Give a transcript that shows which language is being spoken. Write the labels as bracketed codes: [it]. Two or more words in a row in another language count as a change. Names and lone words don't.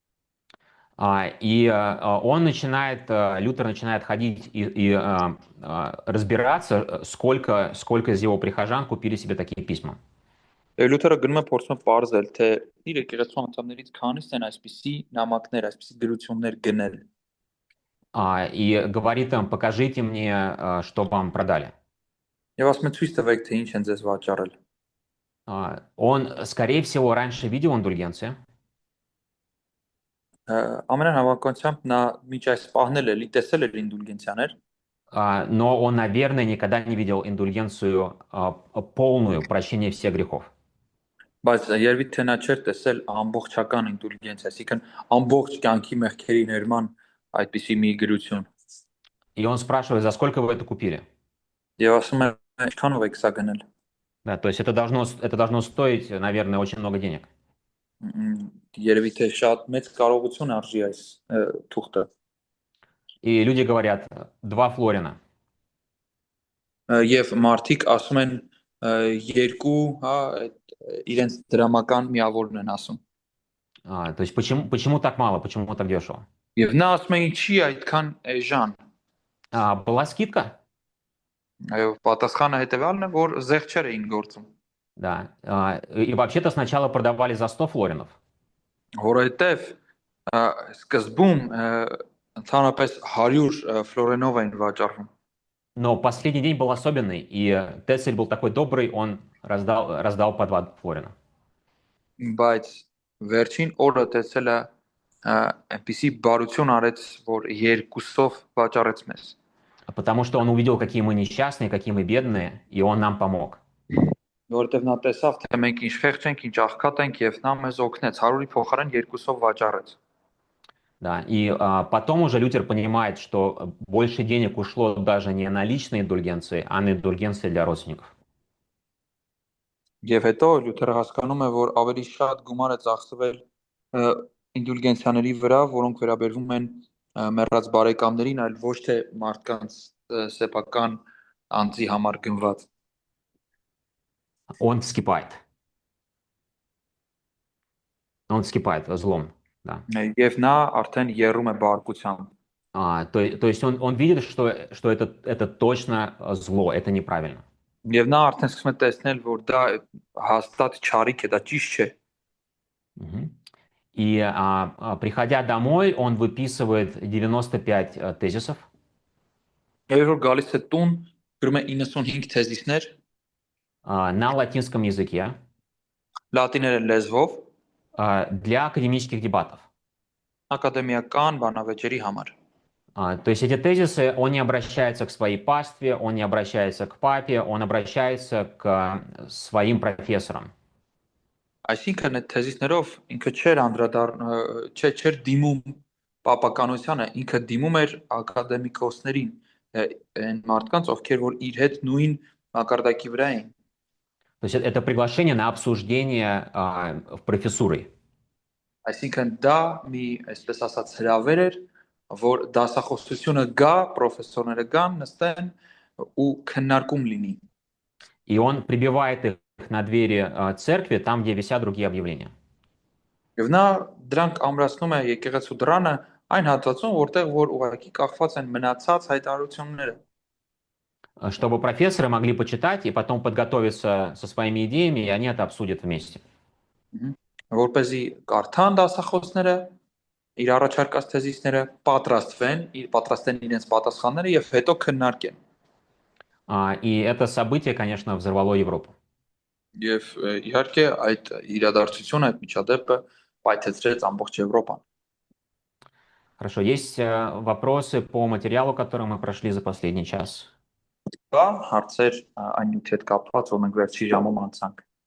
[ru] И Лютер начинает ходить и разбираться, сколько из его прихожан купили себе такие письма. [hy] Լյութերը գնում է փորձում պարզել, թե իր եկեղեցու անդամներից քանիսն են այսպիսի նամակներ, այսպիսի գրություններ գնել։ [ru] И говорит им: покажите мне, что вам продали. [hy] Եվ ասում է ցույց տվեք, թե ինչ են ձեզ վաճառել։ [ru] Он, скорее всего, раньше видел индульгенции. [hy] Ամենայն հավանականությամբ նա միջ այս պահնել է, տեսել էր ինդուլգենցիաներ, [ru] но он, наверное, никогда не видел индульгенцию полную, прощение всех грехов. [hy] բայց երևի թե նա չէր տեսել ամբողջական ինդուլգենցիա, այսինքն ամբողջ կյանքի մեղքերի ներման այդպիսի մի գրություն։ [ru] И он спрашивает: за сколько вы это купили? [hy] Եվ ասում է, ինչքանով եք սա գնել։ [ru] Да, то есть это должно стоить, наверное, очень много денег. [hy] Երևի թե շատ մեծ կարողություն արժի այս թուղթը։ [ru] И люди говорят: 2 флорина. [hy] Եվ մարդիկ ասում են երկու, հա, իրենց դրամական միավորն են ասում։ [ru] То есть почему так мало, почему так дешево? [hy] Եվ նա ասում է, ինչի այդքան էժան։ [ru] Была скидка? [hy] Այո, պատասխանը հետևյալն է, որ զեղչեր էին գործում։ [ru] Да. И вообще-то сначала продавали за 100 флоринов. [hy] Որովհետև սկզբում ընդհանրապես 100 ֆլորենով էին վաճառվում։ [ru] Но последний день был особенный, и Тецель был такой добрый, он раздал по 2 флорина. [hy] Բայց վերջին օրը տեսելը այնպիսի բարություն արեց, որ երկուսով վաճառեց մեզ։ [ru] Потому что он увидел, какие мы несчастные, какие мы бедные, и он нам помог. [hy] Որովհետև նա տեսավ, թե մենք ինչ խեղճ ենք, ինչ աղքատ ենք, եւ նա մեզ օգնեց 100-ի փոխարեն երկուսով վաճառեց։ [ru] Да, и потом уже Лютер понимает, что больше денег ушло даже не на личные индульгенции, а на индульгенции для родственников. [hy] Եվ հետո Լյութերը հասկանում է, որ ավելի շատ գումար է ծախսվել ը, ինդուլգենցիաների վրա, որոնք վերաբերվում են մեռած բարեկամներին, այլ ոչ թե մարդկանց սեփական անձի համար գնված։ [ru] Он вскипает. Он вскипает злом. Да. [hy] Եվ նա արդեն եռում է բարկությամբ։ [ru] То есть он видит, что это точно зло, это неправильно. [hy] Եվ նա արդեն սկսում է տեսնել, որ դա հաստատ չարիք է, դա ճիշտ չէ։ Мгм. [ru] И приходя домой, он выписывает 95 тезисов, [hy] Եվ երբ որ գալիս է տուն, գրում է 95 թեզիսներ [ru] на латинском языке [hy] լատիներեն լեզվով [ru] для академических дебатов. [hy] ակադեմիական բանավեճերի համար։ [ru] То есть эти тезисы, он не обращается к своей пастве, он не обращается к папе, он обращается к своим профессорам. [hy] Այսինքն այդ թեզիսներով ինքը չէր չէր դիմում պապականությանը, ինքը դիմում էր ակադեմիկոսներին, այն մարդկանց, ովքեր որ իր հետ նույն մակարդակի վրա էին։ [ru] То есть это приглашение на обсуждение в профессурой. [hy] Այսինքն դա մի, այսպես ասած, հրավեր էր, որ դասախոսությունը գա, պրոֆեսորները գան, նստեն ու քննարկում լինի։ [ru] И он прибивает их на двери церкви, там, где висят другие объявления. [hy] Եվ նա դրանք ամրացնում է եկեղեցու դռանը այն հատվածում, որտեղ որ ուղղակի կախված են մնացած հայտարարությունները, [ru] Чтобы профессоры могли почитать и потом подготовиться со своими идеями, и они это обсудят вместе. [hy] որպեսզի կարդան դասախոսները իր առաջարկած թեզիսները, պատրաստեն իրենց պատասխանները եւ հետո քննարկեն։ [ru] И это событие, конечно, взорвало Европу. [hy] Եվ իհարկե այդ իրադարձությունը, այդ միջադեպը պայթեցրեց ամբողջ Եվրոպան։ [ru] Хорошо, есть вопросы по материалу, который мы прошли за последний час? [hy] Կա հարցեր այն նյութի հետ կապված, որ մենք վերջի ժամում անցանք։